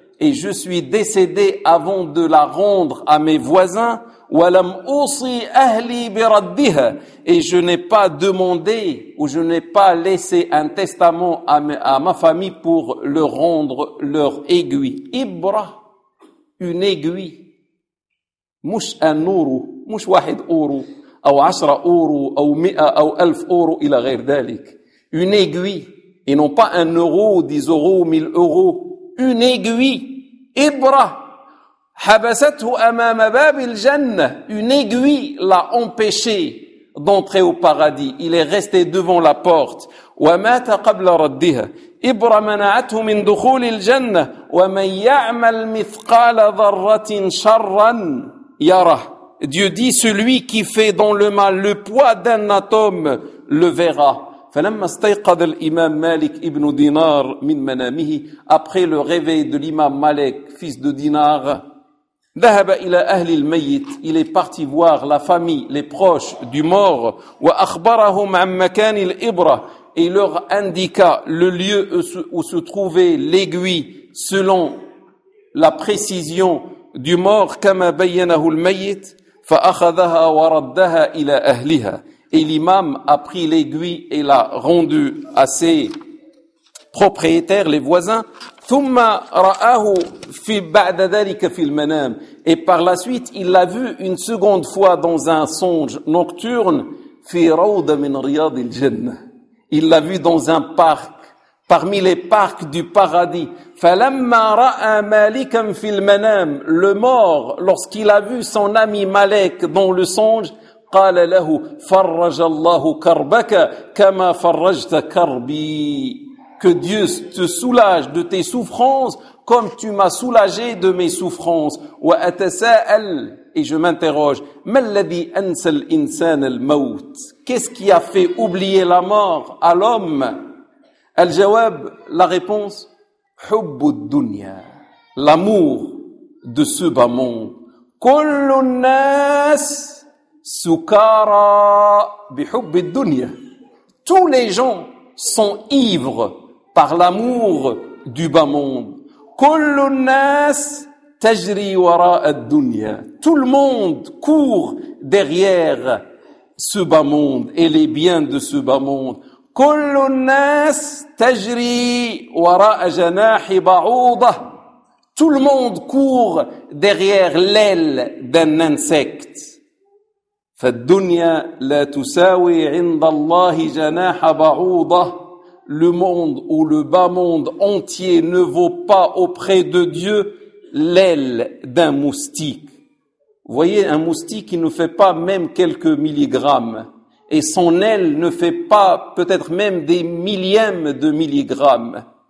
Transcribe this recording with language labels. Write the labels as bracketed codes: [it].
[fr] et je suis décédé avant de la rendre à mes voisins, [ar] وَلَمْ أُوصِي أَهْلِي بِرَدِّهَا [fr] et je n'ai pas demandé ou je n'ai pas laissé un testament à ma famille pour leur rendre leur aiguille. Ibra, une aiguille. [ar] مش un euro, مش واحد euro, أو عشرة euro, أو مئة, أو ألف euro, إلى غير ذلك. [fr] Une aiguille. Et non pas un euro, dix euros, mille euros. Une aiguille. [ar] Ibra. حبستهُ أمام باب الجنة. [fr] Une aiguille l'a empêché d'entrer au paradis. Il est resté devant la porte. [ar] ومات قبل ردها. إبرة منعته من دخول الجنة. ومن يعمل مثقال ذرة شرا يرى. [fr] Dieu dit, celui qui fait dans le mal le poids d'un atome le verra. [ar] فلما استيقظ الإمام مالك ابن دينار من منامه. [fr] Après le réveil de l'imam Malik, fils de Dinar. [ar] ذهب إلى أهل الميت. [fr] Il est parti voir la famille, les proches du mort. [ar] وأخبرهم عن مكان الإبرة. [fr] Et il leur indiqua le lieu où se trouvait l'aiguille selon la précision du mort. [ar] كما بينه الميت. فأخذها وردها إلى أهلها. [fr] Et l'imam a pris l'aiguille et l'a rendue à ses propriétaires, les voisins. [ar] ثم رآه في بعد ذلك في المنام. [fr] Et par la suite, il l'a vu une seconde fois dans un songe nocturne. [ar] في روض من رياض الجنة. [fr] Il l'a vu dans un parc, parmi les parcs du paradis. [ar] فلما رآ مالكا في المنام. [fr] Le mort, lorsqu'il a vu son ami Malek dans le songe, [ar] قال له فرج الله كربك كما فرجت كربي. [fr] Que Dieu te soulage de tes souffrances comme tu m'as soulagé de mes souffrances. [ar] وأتساءل, [fr] et je m'interroge, [ar] ما الذي أنسى الإنسان الموت? [fr] Qu'est-ce qui a fait oublier la mort à l'homme? [ar] الجواب, [fr] la réponse, [ar] حب الدنيا, [fr] l'amour de ce bas monde. [ar] كل الناس سكارى بحب الدنيا. [fr] Tous les gens sont ivres par l'amour du bas monde. [ar] كل الناس تجري وراء الدنيا. [fr] Tout le monde court derrière ce bas monde et les biens de ce bas monde. [ar] كل الناس تجري وراء جناح بعوضة. [fr] Tout le monde court derrière l'aile d'un insecte. [ar] فالدنيا لا تساوي عند الله جناح بعوضة. [fr] Le monde ou le bas monde entier ne vaut pas auprès de Dieu l'aile d'un moustique. Vous voyez, un moustique qui ne fait pas même quelques milligrammes et son aile ne fait pas peut-être même des millièmes de milligrammes.